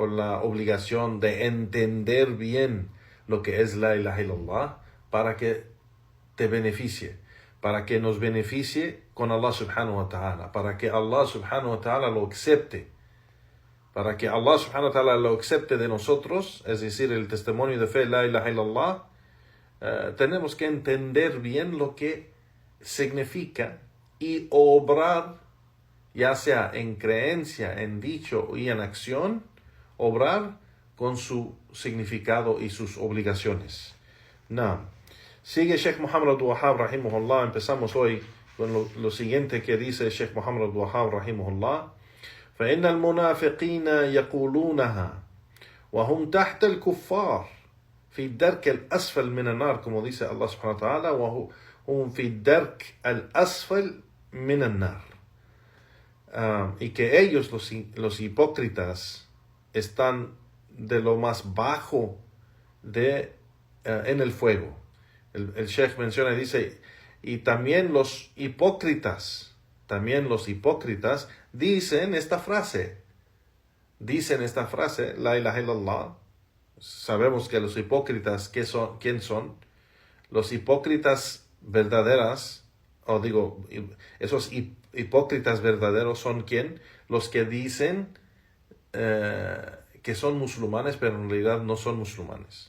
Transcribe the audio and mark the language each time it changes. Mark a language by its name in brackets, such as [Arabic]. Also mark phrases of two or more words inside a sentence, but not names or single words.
[Spanish] la obligación de entender bien lo que es [Arabic] لا إله إلا الله [Spanish] para que te beneficie, para que nos beneficie con [Arabic] الله سبحانه وتعالى, [Spanish] para que [Arabic] الله سبحانه وتعالى [Spanish] lo acepte, para que [Arabic] الله سبحانه وتعالى [Spanish] lo acepte de nosotros, es decir, el testimonio de fe, [Arabic] لا إله إلا الله. [Spanish] Tenemos que entender bien lo que significa y obrar, ya sea en creencia, en dicho y en acción, obrar con su significado y sus obligaciones. Sigue Sheikh Muhammad Abdul Wahhab rahimahullah. Empezamos hoy con lo siguiente que dice Sheikh Muhammad Abdul Wahhab rahimahullah: [Arabic] فإن المنافقين يقولونها وهم تحت الكفار في الدرك الأسفل من النار, [Spanish] como dice [Arabic] الله سبحانه وتعالى, وهم في الدرك الأسفل من النار. [Spanish] Y que ellos, los hipócritas, están de lo más bajo en el fuego. El Sheikh menciona y dice: y también los hipócritas dicen esta frase, [Arabic] لا إله إلا الله. [Spanish] Sabemos que los hipócritas, ¿quién son? Los hipócritas verdaderas, esos hipócritas verdaderos son ¿quién? Los que dicen que son musulmanes, pero en realidad no son musulmanes.